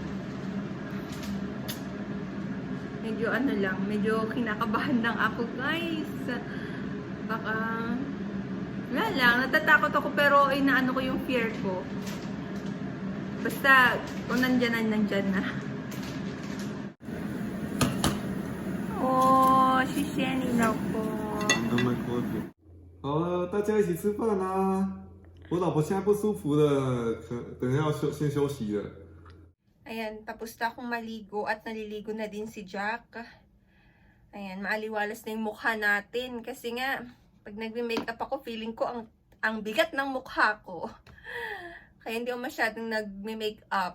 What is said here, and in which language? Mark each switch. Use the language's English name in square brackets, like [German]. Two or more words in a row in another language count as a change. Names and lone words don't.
[Filipino] Medyo kinakabahan lang ako, guys. Baka wala lang, natatakot ako pero inaano ko yung fear ko. Basta, kung nandyan na. Oh, si Shenny na po. [Chinese] 慢慢喝酒。好了，大家一起吃饭啦！我老婆现在不舒服了，等一下要先休息了。 [Filipino] Ayan, tapos na akong maligo at naliligo na din si Jack. Ayan, maaliwalas na yung mukha natin kasi nga, pag nagme-makeup ako, feeling ko ang bigat ng mukha ko. Kaya hindi ako masyadong nagme-makeup.